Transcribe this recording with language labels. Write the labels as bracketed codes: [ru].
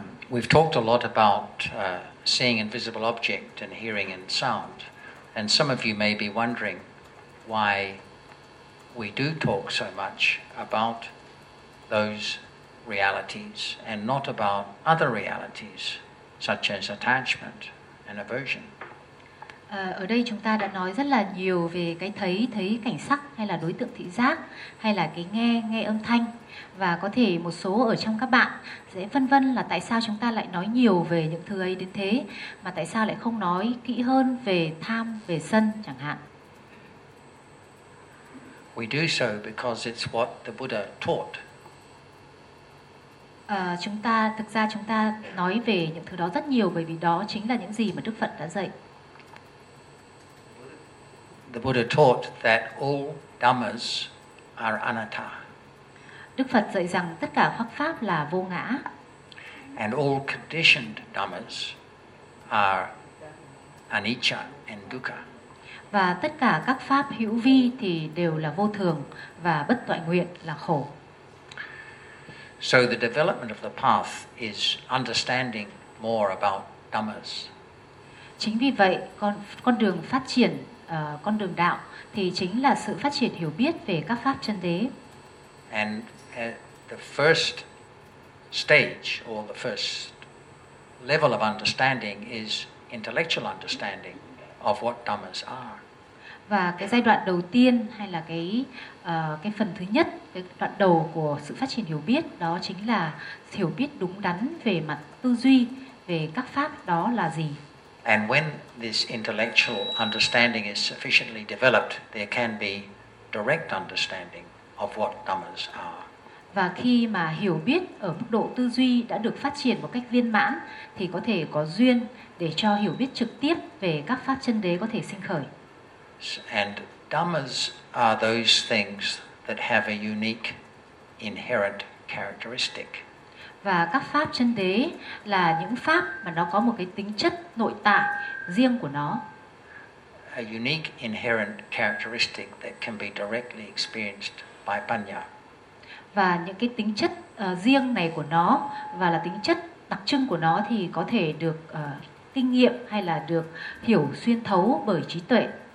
[en] We've talked a lot about seeing invisible object and hearing and sound, and some of you may be wondering why we do talk so much about those realities and not about other realities such as attachment and aversion. [vi] Ở đây chúng ta đã nói rất là nhiều về cái thấy, thấy cảnh sắc hay là đối tượng thị giác hay là cái nghe, nghe âm thanh. Và có thể một số ở trong các bạn sẽ phân vân là tại sao chúng ta lại nói nhiều về những thứ ấy đến thế, mà tại sao lại không nói kỹ hơn về tham, về sân chẳng hạn. [en] We do so because it's what the Buddha taught. [vi] Chúng ta nói về những thứ đó rất nhiều bởi vì đó chính là những gì mà Đức Phật đã dạy. [en] The Buddha taught that all dhammas are anatta. [vi] Đức Phật dạy rằng tất cả các pháp là vô ngã. [en] And all conditioned dhammas are anicca and dukkha. [vi] Và tất cả các pháp hữu vi thì đều là vô thường và bất toại nguyện là khổ. [en] So the development of the path is understanding more about dhammas. [vi] Chính vì vậy con đường phát triển con đường đạo thì chính là sự phát triển hiểu biết về các pháp chân đế. [en] And the first stage or the first level of understanding is intellectual understanding of what dhammas are. [vi] Và cái giai đoạn đầu tiên hay là cái phần thứ nhất, cái đoạn đầu của sự phát triển hiểu biết đó chính là hiểu biết đúng đắn về mặt tư duy về các pháp đó là gì. [en] And when this intellectual understanding is sufficiently developed, there can be direct understanding of what dhammas are. [vi] Và khi mà hiểu biết ở mức độ tư duy đã được phát triển một cách viên mãn thì có thể có duyên để cho hiểu biết trực tiếp về các pháp chân đế có thể sinh khởi. [en] And dhammas are those things that have a unique inherent characteristic. [vi] Và các pháp chân đế là những pháp mà nó có một cái tính chất nội tại riêng của nó. [en] A unique inherent characteristic that can be directly experienced by panya. [vi] Và những cái tính chất riêng này của nó và là tính chất đặc trưng của nó thì có thể được kinh nghiệm hay là được hiểu xuyên thấu bởi trí tuệ.